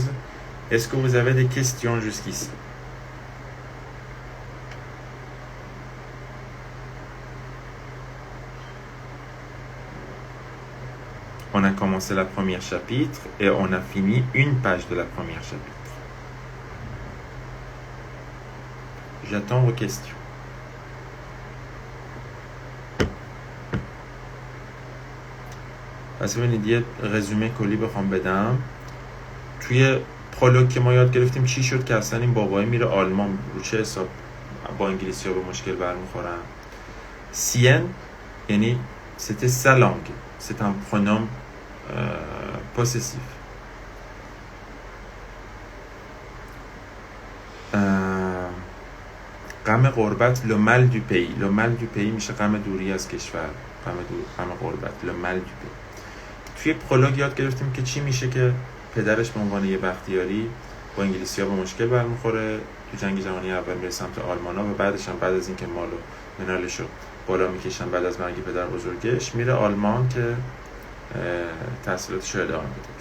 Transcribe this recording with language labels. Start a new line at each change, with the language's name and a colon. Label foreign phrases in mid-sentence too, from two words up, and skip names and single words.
French: Est-ce que vous avez des questions jusqu'ici? On a commencé le premier chapitre et on a fini une page de la première chapitre. j'attends vos questions.
Persian: پس ببینید یه رزومه کلی بخوام بدم. توی پرولوگ که ما یاد گرفتیم چی شد که اصلا این بابایی میره آلمان، رو چه حساب با انگلیسی ها به مشکل برمیخورن. سین یعنی
French: c'était sa langue, c'est un pronom possessif.
Persian: غم غربت
French: le mal du pays. le mal du pays
Persian: میشه غم دوری از کشور، غم غربت
French: le mal du pays.
Persian: توی پرولوگ یاد گرفتیم که چی میشه که پدرش به عنوان یه بختیاری با انگلیسی ها به مشکل برمیخوره، تو جنگ جهانی اول میره سمت آلمانا و بعدش هم بعد از اینکه مال و منالشو بالا میکشن بعد از مرگ پدر بزرگش میره آلمان که تحصیلاتش رو ادامه بده.